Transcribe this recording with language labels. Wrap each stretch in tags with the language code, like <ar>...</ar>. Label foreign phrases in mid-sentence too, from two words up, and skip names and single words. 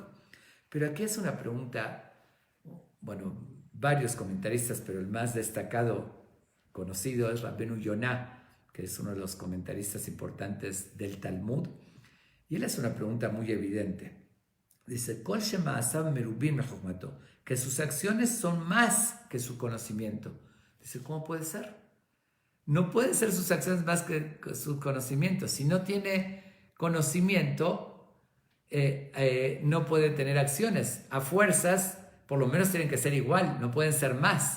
<es>Pero aquí es una pregunta, bueno, varios comentaristas, pero el más destacado, conocido, es Rabbenu Yonah, que es uno de los comentaristas importantes del Talmud. Y él hace una pregunta muy evidente. Dice,</es> <he>כל שמעשיו מרובים מחכמתו,</he> <es>que sus acciones son más que su conocimiento. Dice, ¿cómo puede ser? No pueden ser sus acciones más que su conocimiento. Si no tiene conocimiento, no puede tener acciones. A fuerzas, por lo menos tienen que ser igual, no pueden ser más.</es>